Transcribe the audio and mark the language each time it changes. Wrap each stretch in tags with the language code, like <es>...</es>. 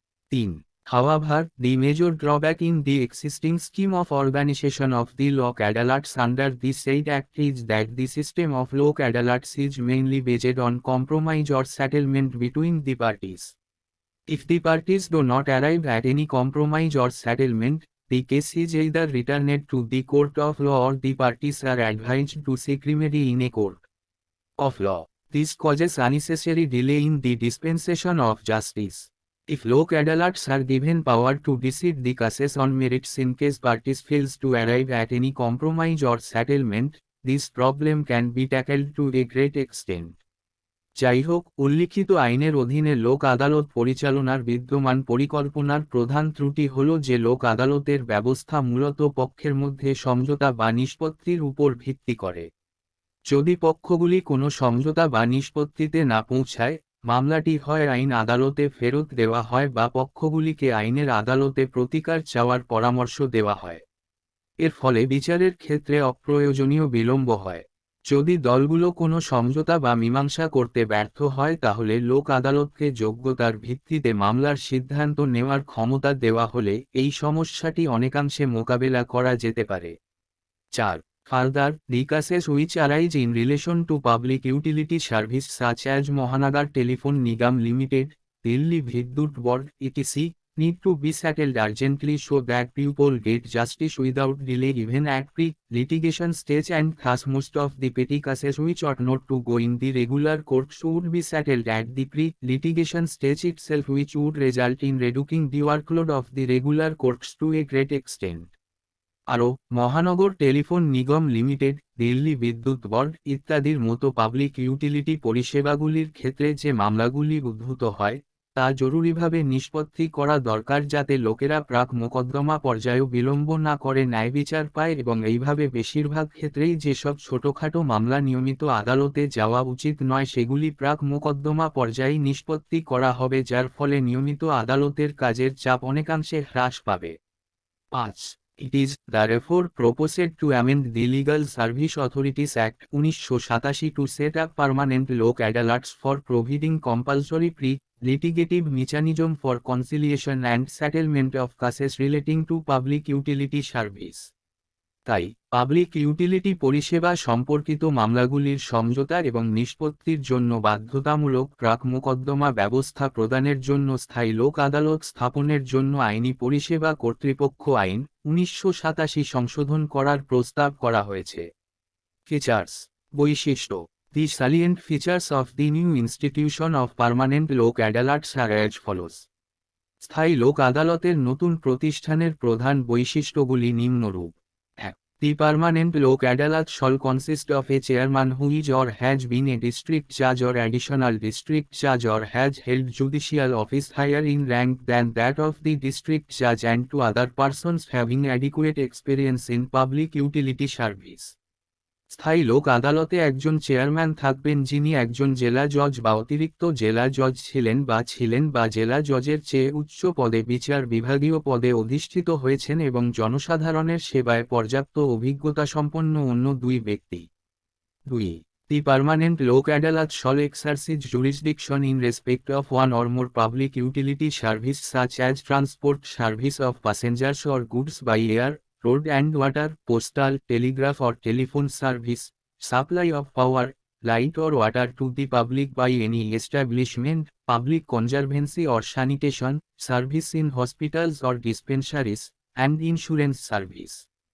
<en>3. However, the major drawback in the existing scheme of organization of the Lok Adalats under the said Act is that the system of Lok Adalats is mainly based on compromise or settlement between the parties. If the parties do not arrive at any compromise or settlement, the case is either returned to the court of law or the parties are advised to seek remedy in a court of law. This causes unnecessary delay in the dispensation of justice. If Lok Adalats are given power to decide the cases on merits in case parties fails to arrive at any compromise or settlement, this problem can be tackled to a great extent.</en> <bn>যাই হোক, উল্লিখিত আইনের অধীনে লোক আদালত পরিচালনার বিদ্যমান পরিকল্পনার প্রধান ত্রুটি হল যে লোক আদালতের ব্যবস্থা মূলত পক্ষের মধ্যে সমঝোতা বা নিষ্পত্তির উপর ভিত্তি করে। যদি পক্ষগুলি কোনো সমঝোতা বা নিষ্পত্তিতে না পৌঁছায়, মামলাটি হয় আইন আদালতে ফেরত দেওয়া হয় বা পক্ষগুলিকে আইনের আদালতে প্রতিকার চাওয়ার পরামর্শ দেওয়া হয়। এর ফলে বিচারের ক্ষেত্রে অপ্রয়োজনীয় বিলম্ব হয়। যদি দলগুলো কোনো সমঝোতা বা মীমাংসা করতে ব্যর্থ হয়, তাহলে লোক আদালতকে যোগ্যতার ভিত্তিতে মামলার সিদ্ধান্ত নেওয়ার ক্ষমতা দেওয়া হলে এই সমস্যাটি অনেকাংশে মোকাবেলা করা যেতে পারে।</bn> <en>4. Further, the cases which arise in relation to public utility service such as Mahanagar Telephone Nigam Limited, Delhi Vidyut Board, etc., need to be settled urgently so that people get justice without delay even at pre-litigation stage, and thus most of the petty cases which ought not to go in the regular courts would be settled at the pre-litigation stage itself, which would result in reducing the workload of the regular courts to a great extent.</en> <bn>আরও, মহানগর telephone নিগম limited, Delhi বিদ্যুৎ board ইত্যাদির মতো public utility পরিষেবাগুলির ক্ষেত্রে যে মামলাগুলি উদ্ভূত হয়, তা জরুরিভাবে নিষ্পত্তি করা দরকার, যাতে লোকেরা প্রাক মোকদ্দমা পর্যায়েও বিলম্ব না করে ন্যায়বিচার পায়, এবং এইভাবে বেশিরভাগ ক্ষেত্রেই যেসব ছোটখাটো মামলা নিয়মিত আদালতে যাওয়া উচিত নয়, সেগুলি প্রাক মোকদ্দমা পর্যায়ে নিষ্পত্তি করা হবে, যার ফলে নিয়মিত আদালতের কাজের চাপ অনেকাংশে হ্রাস পাবে।</bn> <en>5. It is, therefore, proposed to amend the Legal Service Authorities Act 1987 to set up permanent Lok Adalats for providing compulsory pre-litigative mechanism for conciliation and settlement of cases relating to public utility service.</en> <bn>তাই, public utility পরিষেবা সম্পর্কিত মামলাগুলির সমঝোতা এবং নিষ্পত্তির জন্য বাধ্যতামূলক প্রাক মোকদ্দমা ব্যবস্থা প্রদানের জন্য স্থায়ী লোক আদালত স্থাপনের জন্য আইনি পরিষেবা কর্তৃপক্ষ আইন 1987 সংশোধন করার প্রস্তাব করা হয়েছে।</bn> <en>Features.</en> <bn>বৈশিষ্ট্য।</bn> <en>The salient features of the new institution of permanent Lok Adalats are as follows.</en> <bn>স্থায়ী লোক আদালতের নতুন প্রতিষ্ঠানের প্রধান বৈশিষ্ট্যগুলি নিম্নরূপ। 1.</bn> <en>The permanent Lok Adalat shall consist of a chairman who is or has been a district judge or additional district judge or has held judicial office higher in rank than that of the district judge and two other persons having adequate experience in public utility service.</en> <bn>স্থায়ী লোক আদালতে একজন chairman থাকবেন যিনি একজন জেলা জজ বা অতিরিক্ত জেলা জজ ছিলেন বা জেলা জজের চেয়ে উচ্চ পদে বিচার বিভাগীয় পদে অধিষ্ঠিত হয়েছেন এবং জনসাধারণের সেবায় পর্যাপ্ত অভিজ্ঞতা সম্পন্ন অন্য দুই ব্যক্তি।</bn> <en>2. The permanent Lok Adalat shall exercise jurisdiction in respect of one or more public utility service such as transport service of passengers or goods by air, road and water, postal, telegraph or telephone service, supply of power, light or water to the public by any establishment, public conservancy or sanitation, service in hospitals or dispensaries, and insurance service.</en>